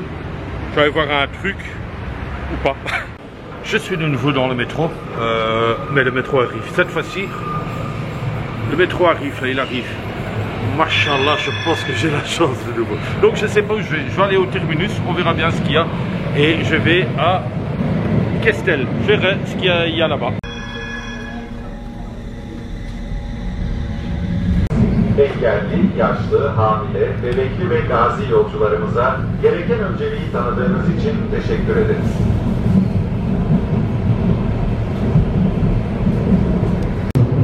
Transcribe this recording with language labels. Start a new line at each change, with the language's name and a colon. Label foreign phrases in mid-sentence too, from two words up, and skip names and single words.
French: Je vais aller voir un truc ou pas. Je suis de nouveau dans le métro, mais le métro arrive. Cette fois-ci, le métro arrive, là, il arrive. Machallah, je pense que j'ai la chance de nouveau. Donc, je sais pas où je vais. Je vais aller au terminus, on verra bien ce qu'il y a. Et je vais à Kestel. Je verrai ce qu'il y a là-bas.
Turkish: Engelli, yaşlı, hamile, bebekli ve gazi yolcularımıza gereken önceliği tanıdığınız için teşekkür ederiz.